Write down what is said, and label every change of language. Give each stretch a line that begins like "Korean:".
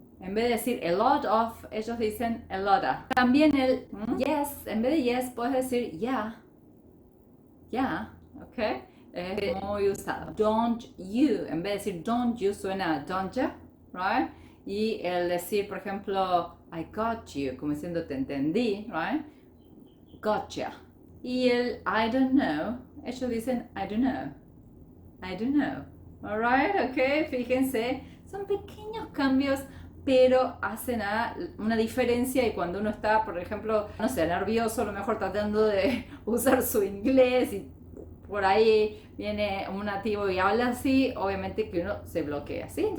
Spanish: En vez de decir
English: a lot of,
Spanish: ellos dicen
English: a lotta.
Spanish: También el yes, en vez de yes puedes decir yeah, ¿ok? Es muy usado.
English: Don't you,
Spanish: en vez de decir don't you suena
English: don't ya,
Spanish: right? Y el decir, por ejemplo,
English: I got you,
Spanish: como diciendo te entendí, right?
English: Gotcha.
Spanish: Y el
English: I don't know,
Spanish: ellos dicen I don't know. Alright, ok, fíjense, son pequeños cambios, pero hacen una diferencia. Y cuando uno está, por ejemplo, no sé, nervioso, a lo mejor tratando de usar su inglés y por ahí viene un nativo y habla así, obviamente que uno se bloquea, ¿sí?